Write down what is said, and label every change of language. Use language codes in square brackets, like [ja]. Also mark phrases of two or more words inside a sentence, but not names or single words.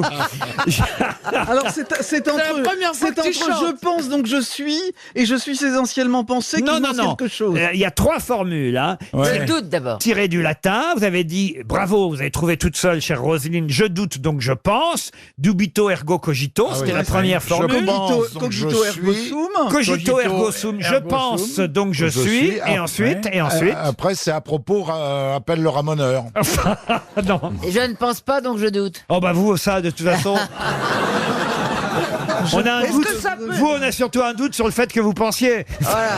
[fr] Alors c'est entre je pense donc je suis et je suis essentiellement pensé qu'il manque quelque chose. Il y a trois formules. Hein. Je doute d'abord. Tiré du latin, vous avez dit bravo, vous avez trouvé toute seule, chère Roselyne. Je doute donc je pense. [la] Dubito ergo cogito, [fr] c'était la première formule. [la] Cogito ergo sum. Cogito ergo sum. [fr] Je pense donc je suis. Et ensuite. Après, c'est à propos, appelle le ramoneur. Non. Et je ne pense pas, donc je doute. Oh bah vous, ça, de toute façon... On a un Est-ce doute. que ça peut- Vous, on a surtout un doute sur le fait que vous pensiez. Voilà.